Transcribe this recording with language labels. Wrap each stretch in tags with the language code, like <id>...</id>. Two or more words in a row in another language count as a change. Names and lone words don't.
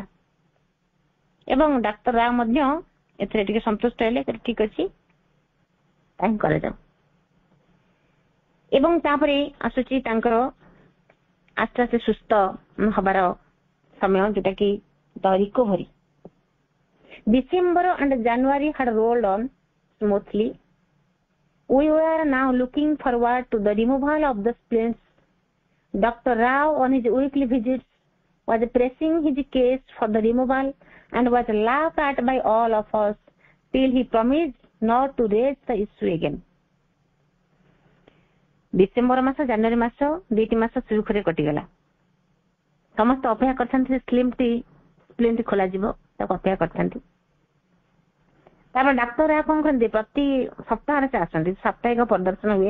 <or>ଏବଂ ଡାକ୍ତର ରାୟ ମଧ୍ୟ ଏଥିରେ ଟିକେ ସନ୍ତୁଷ୍ଟ ହେଲେ, ଠିକ ଅଛି ତାହିଁ କରାଯାଉ। ଏବଂ ତାପରେ ଆସୁଛି ତାଙ୍କର ଆସ୍ତେ ଆସ୍ତେ ସୁସ୍ଥ ହବାର ସମୟ, ଯୋଉଟା କି</or> <en>the recovery. December and January had rolled on smoothly. We were now looking forward to the removal of the splints. Dr. Rao on his weekly visits was pressing his case for the removal and was laughed at by all of us till he promised not to raise the issue again.</en> <or>ଡିସେମ୍ବର ମାସ ଜାନୁଆରୀ ମାସ 2ଟି ମାସ ସୁରୁଖୁରୁରେ କଟିଗଲା। ସମସ୍ତେ ଅପେକ୍ଷା କରିଥାନ୍ତି ସ୍ପ୍ଲିଣ୍ଟ ଖୋଲାଯିବ, ତାକୁ ଅପେକ୍ଷା କରିଥାନ୍ତି। ତାପରେ ଡାକ୍ତର ରାୟ କଣ କରନ୍ତି, ପ୍ରତି ସପ୍ତାହରେ ସେ ଆସନ୍ତି, ସାପ୍ତାହିକ ପ୍ରଦର୍ଶନ ହୁଏ।</or>